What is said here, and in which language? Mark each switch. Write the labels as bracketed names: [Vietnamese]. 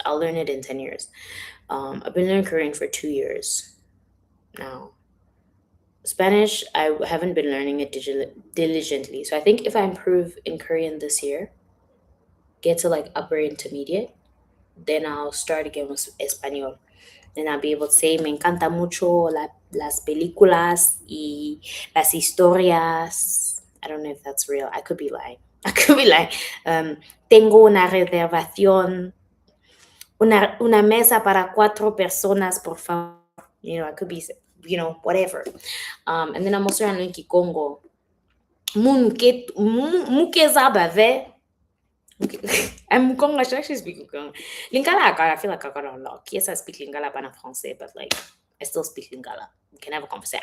[English] I'll learn it in 10 years. I've been learning Korean for 2 years now. Spanish, I haven't been learning it diligently. So I think if I improve in Korean this year, get to like upper intermediate, then I'll start again with Espanol. Then I'll be able to say, [Spanish] me encanta mucho las películas y las historias. [English] I don't know if that's real. I could be lying. I could be lying. [Spanish] Tengo una reservación, una mesa para 4 personas, por favor. [English] I could be, whatever. And then I'm also learning Kikongo. [Kongo] Muke zabave. [English] I'm Mukong. I should actually speak Mukong. Lingala, I feel like I got unlocked. Yes, I speak Lingala, but not Francais, but like, I still speak Lingala. We can have a conversation.